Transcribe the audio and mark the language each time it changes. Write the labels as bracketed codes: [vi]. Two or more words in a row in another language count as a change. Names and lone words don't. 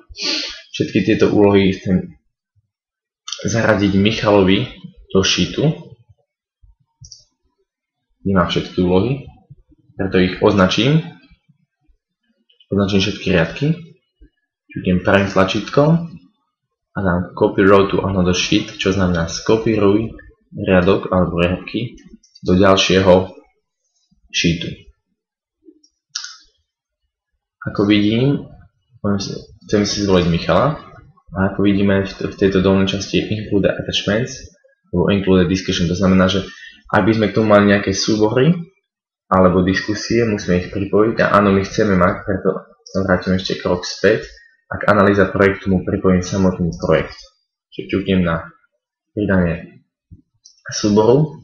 [sk] Všetky tieto úlohy chcem zaradiť Michalovi do sheetu, kde má všetky úlohy, preto ich označím všetky riadky, ťuknem pravým tlačítkom a dám [en] copy row to another sheet, [sk] čo znamená skopíruj riadok alebo riadky do ďalšieho sheetu. Ako vidím, chcem si zvoliť Michala a ako vidíme v tejto dolnej časti je [en] include attachments [sk] alebo [en] include discussion, [sk] to znamená, že ak by sme k tomu mali nejaké súbory alebo diskusie, musíme ich pripojiť a áno, my chceme mať, preto sa vrátim ešte krok späť. Ak analýza projektu mu pripojím samotný projekt. Čiže ťuknem na pridanie súboru.